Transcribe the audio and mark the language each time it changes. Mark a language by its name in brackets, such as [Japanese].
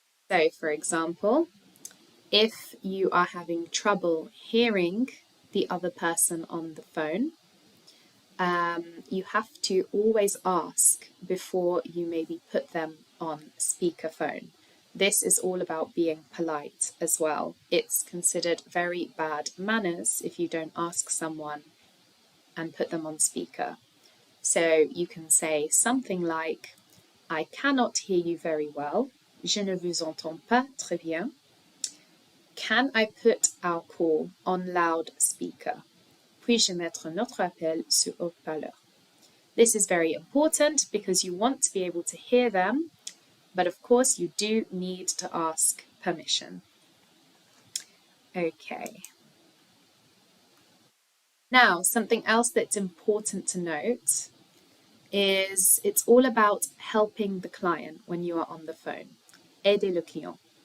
[English] So, for example, if you are having trouble hearing the other person on the phone, you have to always ask before you maybe put them on speakerphone. This is all about being polite as well. It's considered very bad manners if you don't ask someone and put them on speaker. So you can say something like, I cannot hear you very well. [French] Je ne vous entends pas très bien. [English] Can I put our call on loudspeaker? [French] Puis-je mettre notre appel sur haut-parleur? [English] This is very important because you want to be able to hear them, but of course you do need to ask permission. Okay. Now, something else that's important to note is it's all about helping the client when you are on the phone. [French] Aider le client.